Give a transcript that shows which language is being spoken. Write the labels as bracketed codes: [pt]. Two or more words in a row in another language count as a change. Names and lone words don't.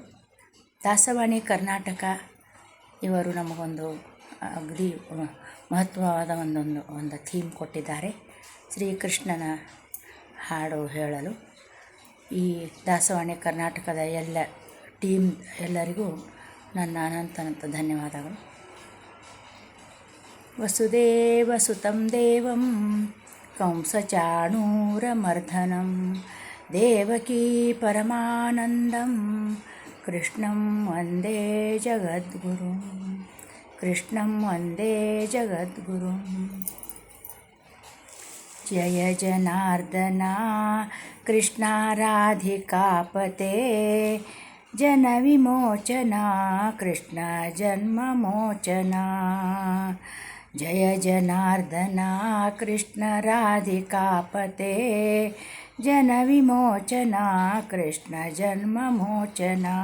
[kn] ದಾಸವಾಣಿ ಕರ್ನಾಟಕ ಇವರು ನಮಗೊಂದು ಅಗದಿ ಮಹತ್ವವಾದ ಒಂದು ಥೀಮ್ ಕೊಟ್ಟಿದ್ದಾರೆ, ಶ್ರೀಕೃಷ್ಣನ ಹಾಡು ಹೇಳಲು. ಈ ದಾಸವಾಣಿ ಕರ್ನಾಟಕದ ಎಲ್ಲ ಟೀಮ್ ಎಲ್ಲರಿಗೂ ನನ್ನ ಅನಂತ ಧನ್ಯವಾದಗಳು. [sa] ವಸುದೇವ ಸುತಂ ದೇವಂ ಕಂಸಚಾಣೂರಮರ್ಧನಂ ದೇವಕೀ ಪರಮಾನಂದಂ ಕೃಷ್ಣಂ ವಂದೇ ಜಗದ್ಗುರುಂ. ಜಯ ಜನಾರ್ದನ ಕೃಷ್ಣ ರಾಧಿಕಾಪತೆ ಜನ ವಿಮೋಚನ ಕೃಷ್ಣ ಜನ್ಮ ಮೋಚನ. ಜಯ ಜನಾರ್ದನ ಕೃಷ್ಣ ರಾಧಿಕಾಪತೆ ಜನ ವಿಮೋಚನ ಕೃಷ್ಣ ಜನ್ಮ ಮೋಚನ.